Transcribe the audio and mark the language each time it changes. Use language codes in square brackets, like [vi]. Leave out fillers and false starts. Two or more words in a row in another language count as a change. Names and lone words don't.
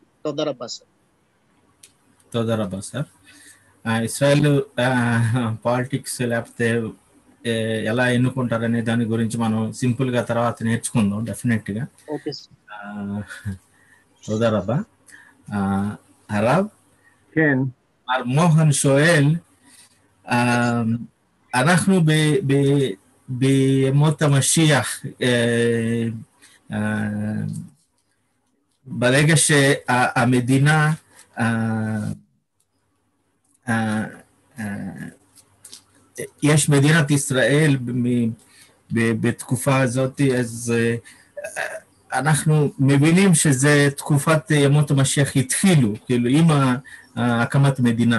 [he] תודה רבה సార్. תודה רבה సార్. [te] ఇస్రాయల్ పాలిటిక్స్ లేకపోతే ఎలా ఎన్నుకుంటారనే దాని గురించి మనం సింపుల్ గా తర్వాత నేర్చుకుందాం డెఫినెట్ గా. [en] okay sir. [he] תודה רבה. הרב, כן. מר מוהן שואל, אנחנו בימות המשיח, ברגע שהמדינה יש מדינת ישראל בתקופה הזאת, אז אנחנו מבינים שזה תקופת ימות המשיח התחילו, כאילו עם הקמת מדינה.